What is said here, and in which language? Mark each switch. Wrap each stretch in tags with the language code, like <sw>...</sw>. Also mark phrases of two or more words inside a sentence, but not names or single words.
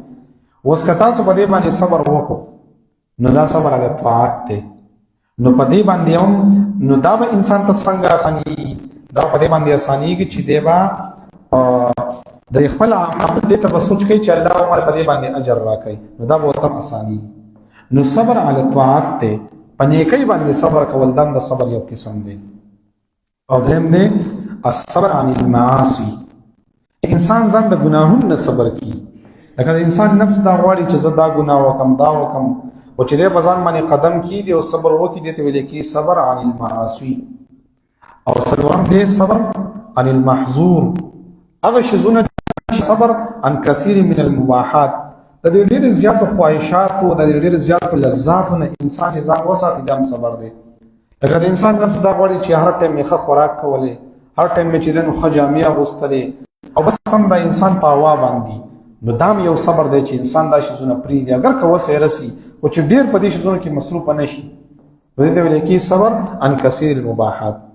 <ps>اوس که تاسو په دې باندې صبر وکړو نو دا</ps> <ar>صبر علی طاعت</ar> <ps>دی، نو په دې باندې هم نو دا به انسان ته څنګه اسانېږي، دا په دې باندې اسانېږي چې دی به د خپل عمل دې ته به سوچ کوي چې الله عمل په دې باندې اجر راکوي، نو دا به ورته هم اسانېږي. نو</ps> <ar>صبر علی طاعت</ar> <ps>دی، په نیکۍ باندې صبر کول دا د صبر یو قسم دی. او درېیم دی</ps> <ar>الصبر عن المعاصي،</ar> <ps>انسان ځان د ګناهونو نه صبر کړي. لکه د انسان نفس دا غواړي چې زه دا ګناه وکم دا وکم، او چې دی په ځان باندې قدم کېږدي او صبر وکړي، دې ته ویل کېږي</ps> <ar>صبر عن المعاصي.</ar> <ps>او څلورم دی</ps> <ar>صبر عن المحظور،</ar> <ps>هغه شیزونه چې</ps> <ar>صبر عن کثیر من المباحات،</ar> <ps>د دې ډېرې زیاتو خواهشاتو د دې ډېرې زیاتو لذاتو نه انسان چې ځان وساتي دا هم صبر دی. لکه د انسان نفس دا غواړي چې هر ټایم یې ښه خوراک کولی، هر ټایم یې چې دی نو ښه جامې اغوستلې او بس هم د انسان په هوا باندې، نو دا هم یو صبر دی چې انسان دا شیزونه پرېږدي، اگر که وس یې رسي خو چې ډېر په دې شیزونو کې مصروفه نه شي، نو دې ته ویل کېږي</ps> <ar>صبر عن کثیر المباحات.</ar>